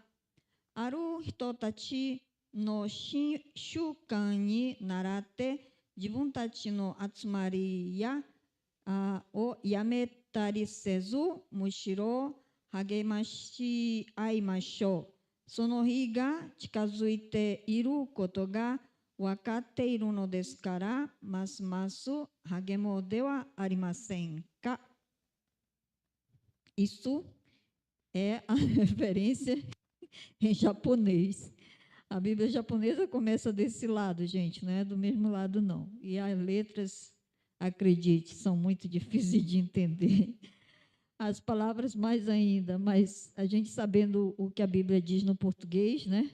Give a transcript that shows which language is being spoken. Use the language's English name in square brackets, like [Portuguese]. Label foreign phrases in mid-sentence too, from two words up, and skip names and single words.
[Japanese] ある人たちの習慣に倣って自分たちの集まりをやめたりせず、むしろ励まし合いましょう。その日が近づいていることが分かっているのですから、ますます励もうではありませんか。 [Portuguese] Isso é a referência em japonês. A Bíblia japonesa começa desse lado, gente, não é do mesmo lado, não. E as letras, acredite, são muito difíceis de entender. As palavras mais ainda, mas a gente sabendo o que a Bíblia diz no português, né?